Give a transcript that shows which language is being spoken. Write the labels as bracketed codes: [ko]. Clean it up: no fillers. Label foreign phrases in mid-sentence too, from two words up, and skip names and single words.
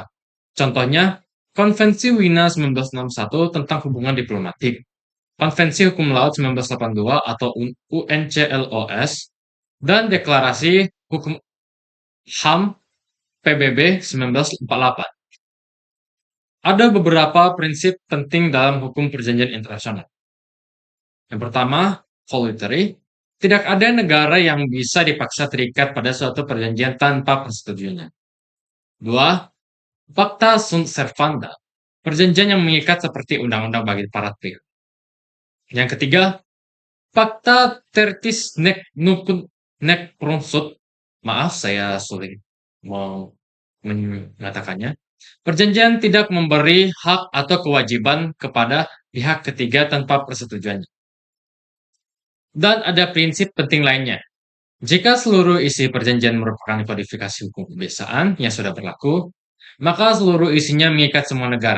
[id] Contohnya, Konvensi Wina 1961 tentang hubungan diplomatik, Konvensi Hukum Laut 1982 atau UNCLOS, dan Deklarasi Hukum HAM PBB 1948. Ada beberapa prinsip penting dalam hukum perjanjian internasional. Yang pertama, voluntary. Tidak ada negara yang bisa dipaksa terikat pada suatu perjanjian tanpa persetujuannya. Dua, [la] pacta sunt servanda. [id] Perjanjian yang mengikat seperti undang-undang bagi para pihak. Yang ketiga, [la] pacta tertis nec nucun nec pronsunt. [id] Maaf, saya sulit mau mengatakannya. Perjanjian tidak memberi hak atau kewajiban kepada pihak ketiga tanpa persetujuannya. Dan ada prinsip penting lainnya. Jika seluruh isi perjanjian merupakan kodifikasi hukum kebiasaan yang sudah berlaku, maka seluruh isinya mengikat semua negara.